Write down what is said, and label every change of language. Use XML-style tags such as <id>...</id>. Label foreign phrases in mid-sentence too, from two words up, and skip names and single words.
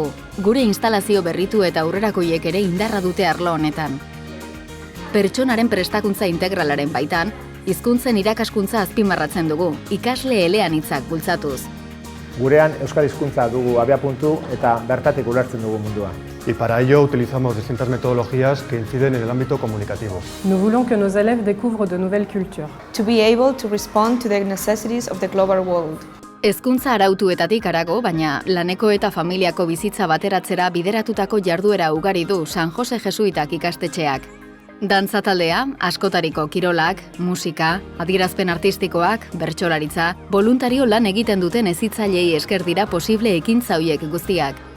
<eu>Gure instalazio berritu eta aurrerakoiek ere indarra dute arlo honetan. Pertsonaren prestakuntza integralaren baitan, hizkuntzen irakaskuntza azpimarratzen dugu, ikasle eleanitzak bultzatuz. Gurean euskal hizkuntza dugu abiapuntu eta bertatik ulertzen dugu mundua.</eu> <es>Y para ello utilizamos distintas metodologías que inciden en el ámbito comunicativo.</es> <fr>Nous voulons que nos élèves découvrent de nouvelles cultures.</fr> <en>To be able to respond to the necessities of the global world.</en> <eu>Hezkuntza arautuetatik harago, baina laneko eta familiako bizitza bateratzera bideratutako jarduera ugari du San Jose Jesuitak ikastetxeak. Dantza taldea, askotariko kirolak, musika, adierazpen artistikoak, bertsolaritza, boluntario lan egiten duten hezitzailei esker dira posible ekintza horiek guztiak.</eu>